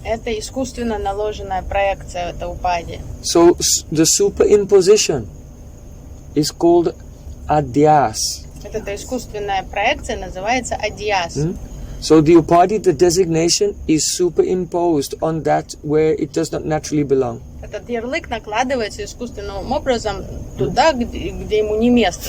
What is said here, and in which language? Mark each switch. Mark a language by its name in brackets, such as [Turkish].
[Russian] Это искусственно наложенная проекция, это упади. [English] So the superimposition is called adyas. [Russian] Вот эта искусственная проекция называется адьяс. [English] So the upadi, the designation, is superimposed on that where it does not naturally belong. [Russian] Этот ярлык накладывается искусственным образом туда, где ему не место